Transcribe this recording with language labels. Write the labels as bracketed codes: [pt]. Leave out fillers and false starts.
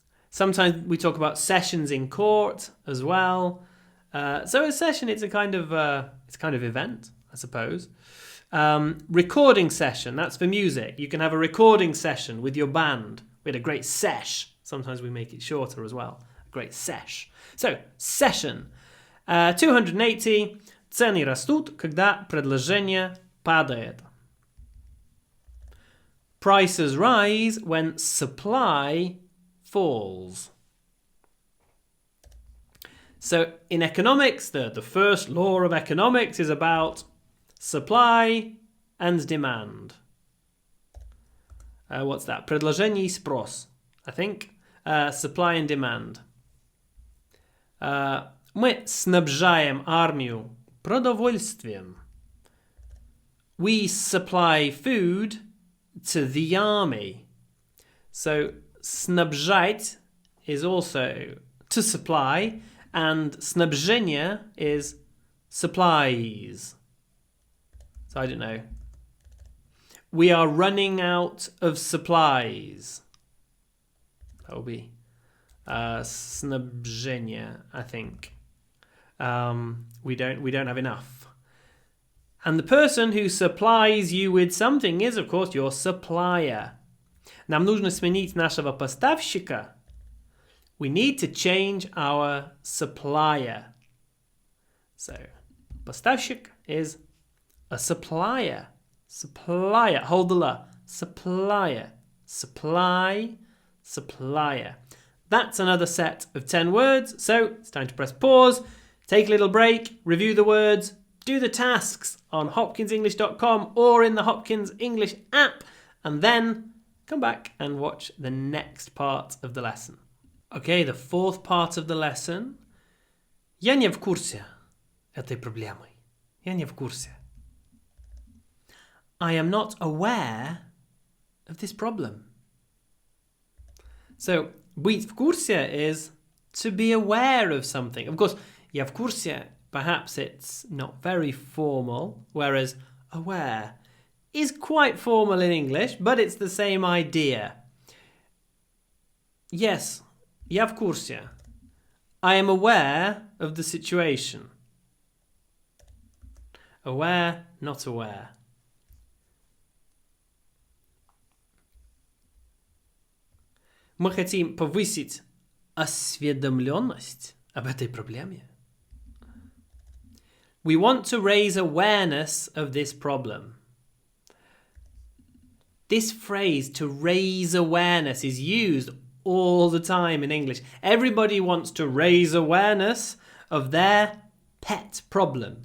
[en] Sometimes we talk about sessions in court as well. So a session, it's a kind of event, I suppose. Recording session, that's for music. You can have a recording session with your band. We had a great sesh. Sometimes we make it shorter as well. A great sesh. So, session. [ru] 280. Цены растут, когда предложения падает. [en] Prices rise when supply falls. So in economics, the first law of economics is about supply and demand. What's that? [ru] Предложение и спрос, [en] I think. Supply and demand. [ru] Мы снабжаем армию продовольствием. [en] We supply food to the army. So снабжать is also to supply, and снабжение is supplies. So I don't know. We are running out of supplies. That will be снабжение, I think. We don't have enough. And the person who supplies you with something is, of course, your supplier. [ru] Нам нужно сменить нашего поставщика. [en] We need to change our supplier. So, поставщик is a supplier. Supplier. Hold the la. Supplier. Supply. Supplier. That's another set of 10 words. So, it's time to press pause, take a little break, review the words, do the tasks on hopkinsenglish.com or in the Hopkins English app, and then come back and watch the next part of the lesson. Okay, the fourth part of the lesson. [ru] Я не в курсе этой проблемы. Я не в курсе. [en] I am not aware of this problem. So, [ru] быть в курсе [en] is to be aware of something. Of course, [ru] я в курсе, [en] perhaps it's not very formal, whereas aware is quite formal in English, but it's the same idea. Yes, [ru] я в курсе. [en] I am aware of the situation. Aware, not aware. [ru] Мы хотим повысить осведомленность об этой проблеме. [en] We want to raise awareness of this problem. This phrase, to raise awareness, is used all the time in English. Everybody wants to raise awareness of their pet problem.